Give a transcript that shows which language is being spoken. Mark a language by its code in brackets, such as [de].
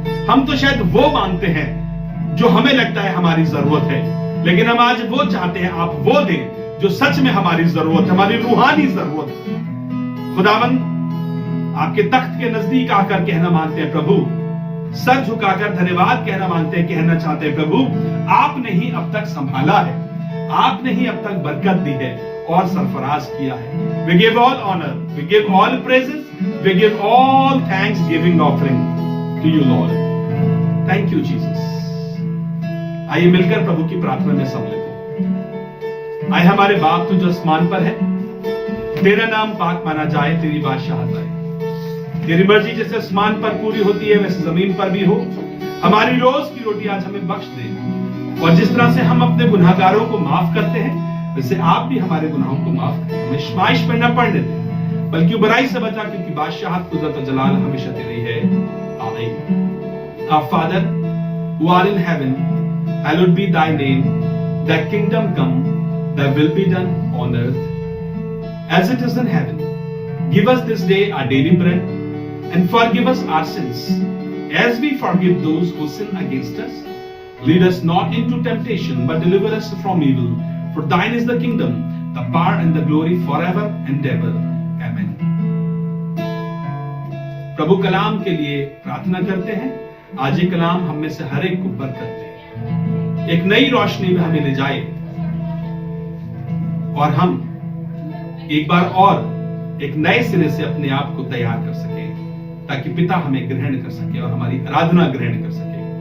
[hi] हम तो शायद वो मांगते हैं जो हमें लगता है हमारी जरूरत है, लेकिन हम आज वो चाहते हैं आप वो दें जो सच में हमारी जरूरत है, हमारी रूहानी जरूरत है। खुदावन, आपके तख्त के नजदीक आकर कहना मांगते हैं प्रभु, सर झुकाकर धन्यवाद कहना मांगते हैं, कहना चाहते हैं प्रभु, आपने ही अब तक संभाला है, आपने ही अब तक बरकत दी है और सरफराज किया है। [en] We give all honor, we give all praises, we give all thanksgiving offering to you Lord. Thank you Jesus. [hi] आइए मिलकर प्रभु की प्रार्थना में सम्मिलित हो। आए हमारे बाप तू जो आसमान पर है, तेरा नाम पाक माना जाए, तेरी बादशाहत आए, तेरी मर्जी जैसे आसमान पर पूरी होती है वैसे जमीन पर भी हो। हमारी रोज की रोटी आज हमें बख्श दे, और जिस तरह से हम अपने गुनाहगारों को माफ करते हैं वैसे आप भी हमारे गुनाहों को माफ करें। हमें आज़माइश में न पड़ने दे, बल्कि बुराई से बचा, क्योंकि बादशाहत, कुदरत और जलाल हमेशा तेरी है। आमीन। [en] Our Father who art in heaven, hallowed be thy name, thy kingdom come, thy will be done on earth as it is in heaven. Give us this day our daily bread, and forgive us our sins as we forgive those who sin against us. Lead us not into temptation, but deliver us from evil. For thine is the kingdom, the power and the glory forever and ever. Amen. [hi] प्रभु कलाम के लिए प्रार्थना करते हैं, आज ये कलाम हम में से हर एक को बरकत दे, एक नई रोशनी में हमें ले जाए, और हम एक बार और एक नए सिरे से अपने आप को तैयार कर सके, ताकि पिता हमें ग्रहण कर सके और हमारी आराधना ग्रहण कर सके।